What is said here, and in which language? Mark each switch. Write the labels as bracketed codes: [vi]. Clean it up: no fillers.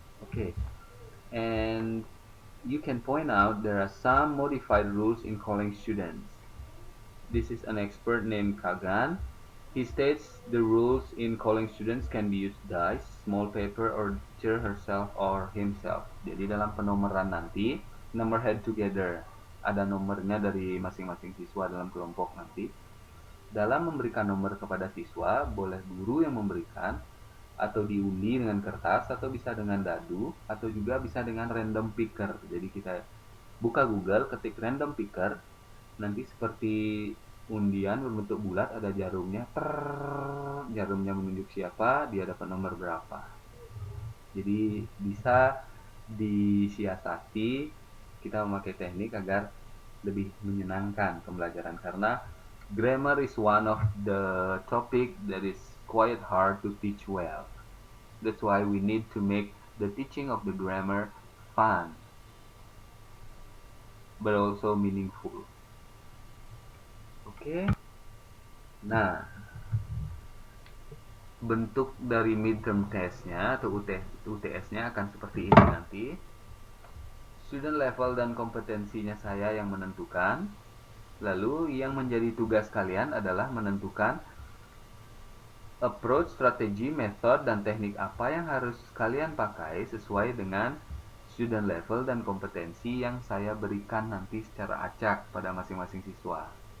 [en] Okay, and you can point out there are some modified rules in calling students. This is an expert named Kagan. He states the rules in calling students can be used dice, small paper, or teacher herself or himself. [id] Jadi dalam penomoran nanti, number head together. Ada nomornya dari masing-masing siswa dalam kelompok nanti. Dalam memberikan nomor kepada siswa, boleh guru yang memberikan, atau diundi dengan kertas, atau bisa dengan dadu, atau juga bisa dengan random picker. Jadi kita buka Google, ketik random picker, nanti seperti undian berbentuk bulat, ada jarumnya, jarumnya menunjuk siapa, dia dapat nomor berapa. Jadi bisa disiasati kita memakai teknik agar lebih menyenangkan pembelajaran, karena [en] grammar is one of the topic that is quite hard to teach well. That's why we need to make the teaching of the grammar fun, but also meaningful. [id] Oke. Nah, bentuk dari midterm testnya atau UTS-nya akan seperti ini nanti. Student level dan kompetensinya saya yang menentukan. Lalu yang menjadi tugas kalian adalah menentukan approach, strategi, metode, dan teknik apa yang harus kalian pakai sesuai dengan student level dan kompetensi yang saya berikan nanti secara acak pada masing-masing siswa.